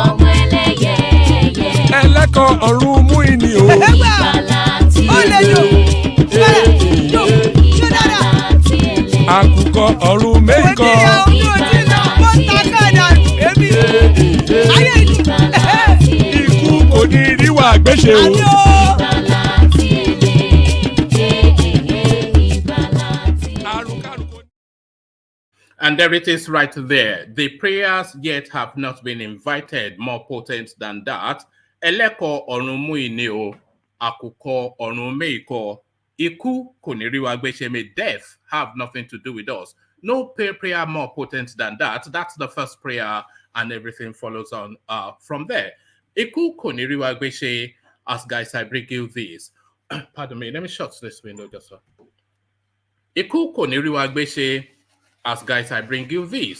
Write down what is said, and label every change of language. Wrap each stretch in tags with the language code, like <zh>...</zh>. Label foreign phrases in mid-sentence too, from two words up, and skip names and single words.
<yo>Ẹlẹ́kọ̀ ọ̀run mú ìní o. Àkùkọ ọ̀run mẹ́kọ̀. Ikú kò ní ríwà gbéṣe o.</yo> <en>And there it is right there. The prayers yet have not been invited, more potent than that.</en> <yo>Eleko orunmuini o, akuko orumeiko, iku koniriwa gbesheme,</yo> <en>death have nothing to do with us. No prayer more potent than that. That's the first prayer, and everything follows on from there.</en> <yo>Iku koniriwa gbeshe,</yo> <en>as guys, I bring you this. Pardon me, let me shut this window just so.</en> <yo>Iku koniriwa gbeshe,</yo> <en>as guys, I bring you this.</en>